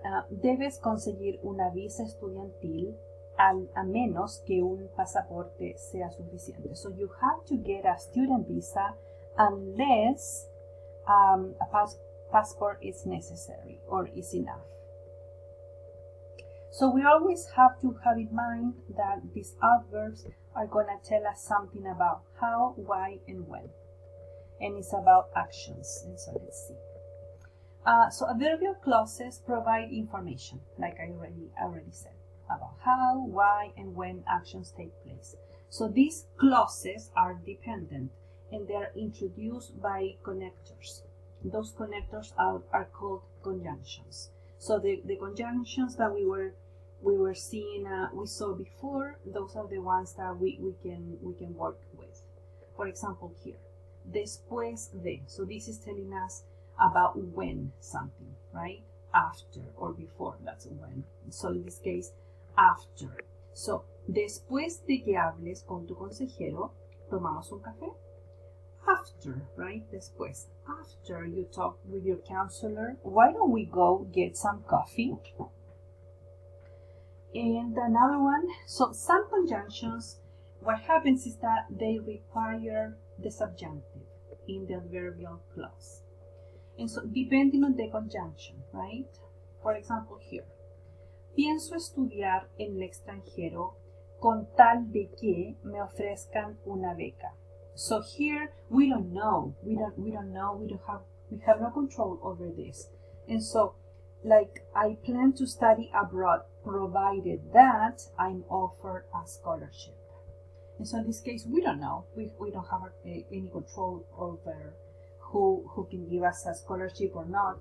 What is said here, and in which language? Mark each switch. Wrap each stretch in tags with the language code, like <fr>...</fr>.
<es>Debes conseguir una visa estudiantil a menos que un pasaporte sea suficiente.</es> <en>So you have to get a student visa unless a passport is necessary or is enough. So we always have to have in mind that these adverbs are going to tell us something about how, why, and when. And it's about actions. And so let's see. So adverbial clauses provide information, like I already said, about how, why, and when actions take place. So these clauses are dependent and they are introduced by connectors. Those connectors are called conjunctions. So the conjunctions that we were seeing, we saw before, those are the ones that we can work with. For example, here, después de. So this is telling us about when something, right? After or before, that's when. So in this case, after.</en> <es>So, después de que hables con tu consejero, tomamos un café.</es> <en>After, right? Después. After you talk with your counselor, why don't we go get some coffee? And another one, so some conjunctions, what happens is that they require the subjunctive in the adverbial clause. And so, depending on the conjunction, right? For example, here,</en> <es>pienso estudiar en el extranjero con tal de que me ofrezcan una beca.</es> <en>So here we don't know. We have no control over this. And so, like, I plan to study abroad provided that I'm offered a scholarship. And so in this case, we don't know. We don't have any control over who can give us a scholarship or not.</en>